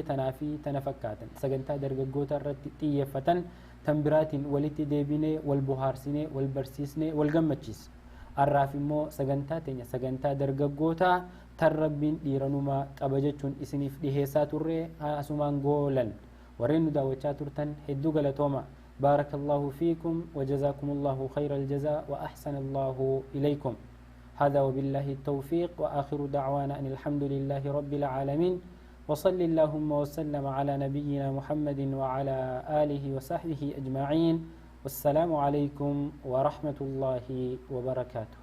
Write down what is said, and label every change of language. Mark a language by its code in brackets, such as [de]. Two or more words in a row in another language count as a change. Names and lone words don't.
[om] tanaa fi tana fakkaatan sagantaa dargaggoota irratti xiyyeeffatan tan biraatiin walitti deebinee wal bohaarsinee wal barsiisnee wal gammachiis arraaf immoo sagantaa teenya sagantaa dargaggoota tan rabbiin dhiiranumaa qaba jechuun isiniif dhiheessaa turre asumaan goolan warreen nu daawwachaa turtan hedduu galatooma [ar] بارك الله فيكم وجزاكم الله خير الجزاء وأحسن الله إليكم هذا وبالله التوفيق وآخر دعوانا أن الحمد لله رب العالمين وصل اللهم وسلم على نبينا محمد وعلى آله وصحبه أجمعين والسلام عليكم ورحمة الله وبركاته